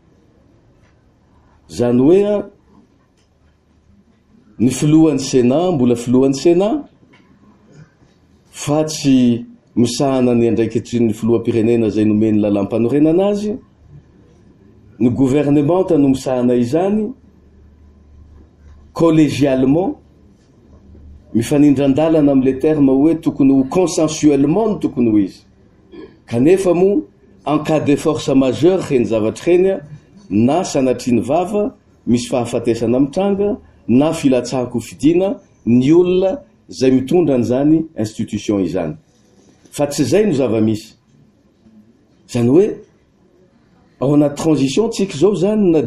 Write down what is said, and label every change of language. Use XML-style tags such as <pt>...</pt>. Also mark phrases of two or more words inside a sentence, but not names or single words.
<mg>Zany hoe ny filohan'ny Sena mbola filohan'ny Sena fa tsy misahana ny andraikitry ny filoham-pirenena zay nomeny lalam-panorenana azy ny gouvernement no misahana izany collégialement mifanindran-dalana amin'le terme hoe tokony ho consensuellement no tokony ho izy kanefa moa</mg> <fr>en cas de force majeure</fr> <mg>reny zavatra reny na sanatriany vava misy fahafatesana mitranga na filatsahako fidina ny olona zay mitondra an'izany institution izany fa tsy zay no zava-misy zany hoe ao anaty transition tsika zao zany na</mg>